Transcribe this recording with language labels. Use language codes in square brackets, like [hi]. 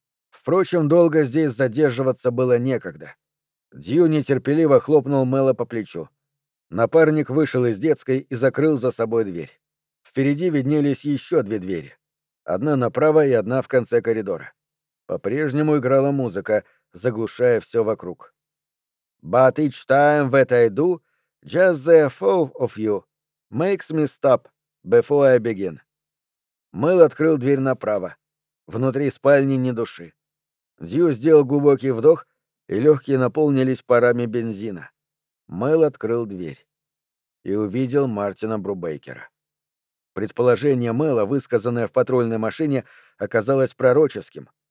[ru] Впрочем, долго здесь задерживаться было некогда. Дью нетерпеливо хлопнул Мэла по плечу. Напарник вышел из детской и закрыл за собой дверь. Впереди виднелись еще две двери. Одна направо и одна в конце коридора. По-прежнему играла музыка, заглушая все вокруг. [en] «But each time that I do, just the thought of you makes me stop before I begin». [ru] Мэл открыл дверь направо. Внутри спальни ни души. Дью сделал глубокий вдох и легкие наполнились парами бензина. Мэл открыл дверь и увидел Мартина Брубейкера. Предположение Мэла, высказанное в патрульной машине, оказалось пророческим.